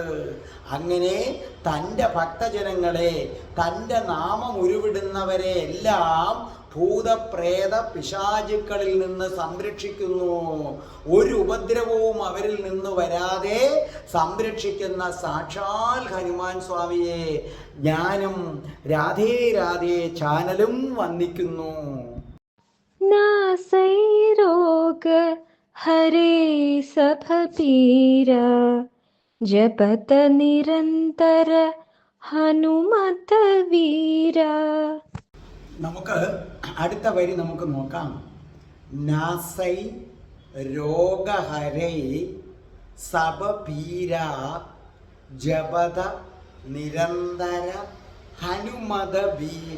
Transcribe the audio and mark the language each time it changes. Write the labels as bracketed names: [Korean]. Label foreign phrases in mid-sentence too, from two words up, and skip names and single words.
[Malayalam] അങ്ങനെ തൻ്റെ ഭക്തജനങ്ങളെ, തൻ്റെ നാമം ഉരുവിടുന്നവരെ എല്ലാം ഭൂതപ്രേത പിശാചുക്കളിൽ നിന്ന് സംരക്ഷിക്കുന്നു. ഒരു ഉപദ്രവവും അവരിൽ നിന്ന് വരാതെ സംരക്ഷിക്കുന്ന സാക്ഷാൽ ഹനുമാൻ സ്വാമിയെ ഞാനും രാധേ രാധേ ചാനലും വന്ദിക്കുന്നു. [Awadhi] नासै रोग हरे सब पीरा, जपत निरंतर हनुमत वीरा. [Malayalam] നമുക്ക് അടുത്ത വരി നമുക്ക് നോക്കാം. [Awadhi] नासै रोगहरै सबपीरा जपत निरंतर हनुमत वीरा.